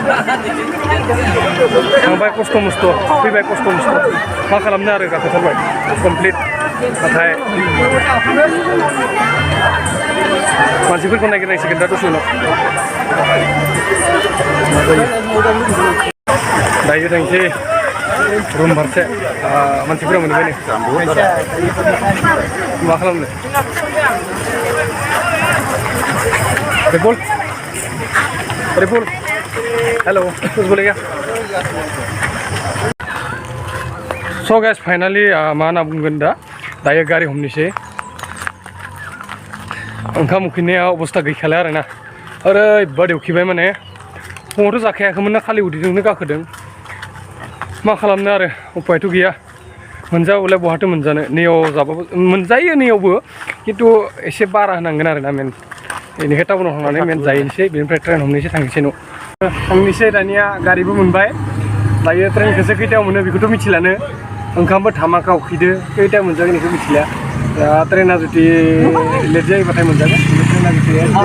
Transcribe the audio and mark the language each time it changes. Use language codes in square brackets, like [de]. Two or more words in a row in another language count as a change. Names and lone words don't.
[brx] थांबाय खस्थ' मस्थ' फैबाय खस्थ' मस्थ' मा खालामनो आरो गाखोथारबाय कमप्लिट नाथाय मानसिफोरखौ नागिरनांसिगोन दा दसे उनाव दायो थांसै रुम फारसे मानसिफोरा मोनबाय नै मा खालामनो रिपुल हेल' [hi] कुछ बोलेगा [en] so guys finally [brx] मा होनना बुंगोन दा दायो गारि हमनोसै ओंखाम उखैनाया अबस्था गैखाला आरोना ओरैबादि उखैबाय माने फुङावथ' जाखायाखैमोन ना खालि उदैजोंनो गाखोदों मा खालामनो आरो उपायथ' गैया मोनजाबालाय बहाथो मोनजानो नैयाव जाबाबो मोनजायो नैयावबो खिन्थु एसे बारा होनांगोन आरोना मेन बेनिखाय टाउनाव थांनानै मेन जाहैनोसै बेनिफ्राय ट्रेन हमनोसै थांनोसै न' थांनोसै दानिया गारिबो मोनबाय दायो ट्रेनखौसो खैथायाव मोनो बेखौथ' मिथिलानो ओंखामबो धामाका उखैदो खैथायाव मोनजागोन बेखौ मिथिला दा ट्रेना जुदि लेट जायोबाथाय मोनजागोन ट्रेना जुदि